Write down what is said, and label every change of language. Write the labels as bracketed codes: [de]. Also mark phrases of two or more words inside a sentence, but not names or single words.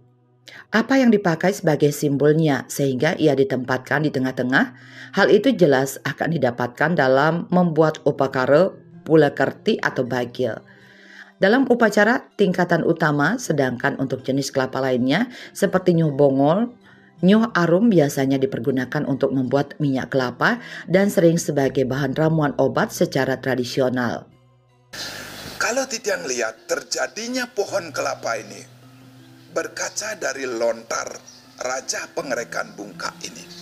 [id] Apa yang dipakai sebagai simbolnya sehingga ia ditempatkan di tengah-tengah? Hal itu jelas akan didapatkan dalam membuat upakara pulakerti atau bagil. Dalam upacara tingkatan utama, sedangkan untuk jenis kelapa lainnya seperti nyuh bongol, nyuh arum biasanya dipergunakan untuk membuat minyak kelapa dan sering sebagai bahan ramuan obat secara tradisional. Kalau Titiang lihat terjadinya pohon kelapa ini berkaca dari lontar Raja Pengerekan Bungka ini.